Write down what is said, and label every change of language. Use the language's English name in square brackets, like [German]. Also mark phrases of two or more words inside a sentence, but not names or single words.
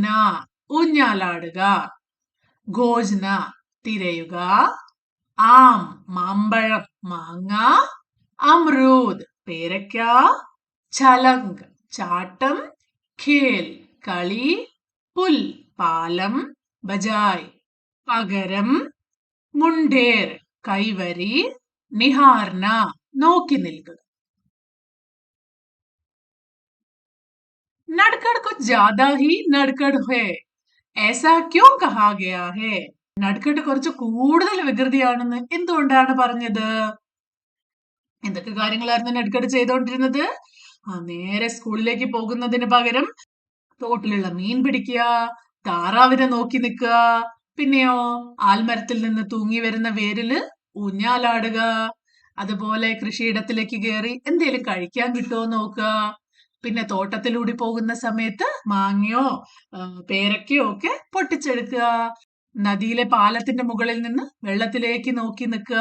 [Malayalam] ഊഞ്ഞാലാടുക, ഘോജ്ന തിരയുക, ആം മാമ്പഴം മാങ്ങ, അമ്രൂദ് പേരയ്ക്ക, ഛലങ്ക് ചാട്ടം, ഖേൽ കളി, പുൽ പാലം, ബജായ് പകരം, മുണ്ടേർ കൈവരി, നിഹാർന നോക്കി നിൽക്കുക. [Hindi] नटखट कुछ ज़्यादा ही नटखट है, ऐसा क्यों कहा गया है? [Malayalam] നട്കഡ് കുറച്ച് കൂടുതൽ വികൃതിയാണെന്ന് എന്തുകൊണ്ടാണ് പറഞ്ഞത്? എന്തൊക്കെ കാര്യങ്ങളായിരുന്നു നട്കഡ് ചെയ്തോണ്ടിരുന്നത്? നേരെ സ്കൂളിലേക്ക് പോകുന്നതിന് പകരം തോട്ടിലുള്ള മീൻ പിടിക്കുക, താറാവിനെ നോക്കി നിൽക്കുക, പിന്നെയോ ആൽമരത്തിൽ നിന്ന് തൂങ്ങി വരുന്ന വേരില് ഊഞ്ഞാലാടുക, അതുപോലെ കൃഷിയിടത്തിലേക്ക് കയറി എന്തേലും കഴിക്കാൻ കിട്ടുമോ നോക്കുക, പിന്നെ തോട്ടത്തിലൂടെ പോകുന്ന സമയത്ത് മാങ്ങയോ പേരക്കയോ ഒക്കെ പൊട്ടിച്ചെടുക്കുക, നദിയിലെ പാലത്തിന്റെ മുകളിൽ നിന്ന് വെള്ളത്തിലേക്ക് നോക്കി നിൽക്കുക.